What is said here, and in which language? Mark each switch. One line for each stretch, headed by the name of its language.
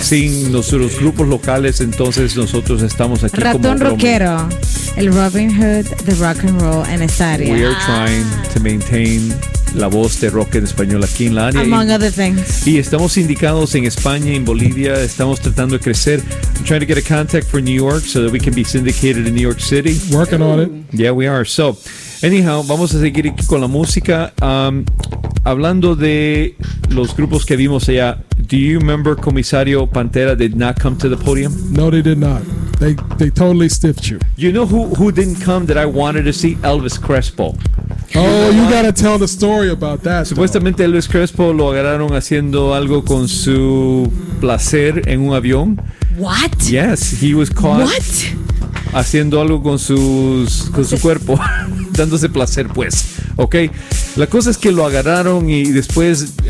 Spanish: Sin nuestros grupos locales, entonces nosotros estamos aquí Ratón como... Ratón Roquero, el Robin Hood, the rock and roll en esta área.
English: We are trying to maintain
Spanish: la voz de rock en español aquí en la área.
English: Among other things.
Spanish: Y estamos indicados en España, en Bolivia, estamos tratando de crecer.
English: I'm trying to get a contact for New York so that we can be syndicated in New York City. Working on it. Yeah, we are. So, anyhow,
Spanish: vamos a seguir aquí con la música. Hablando de los grupos que vimos allá,
English: do you remember Comisario Pantera did not come to the podium? No, they did not. They totally stiffed you. You know who didn't come that I wanted to see? Elvis Crespo. Oh, you gotta tell the story about that.
Spanish: Supuestamente Elvis Crespo lo agarraron haciendo algo con su placer en un avión.
English: What? Yes, he was caught. What?
Spanish: Haciendo algo con sus con su cuerpo, dándose placer, pues. Okay. La cosa es que lo agarraron y después.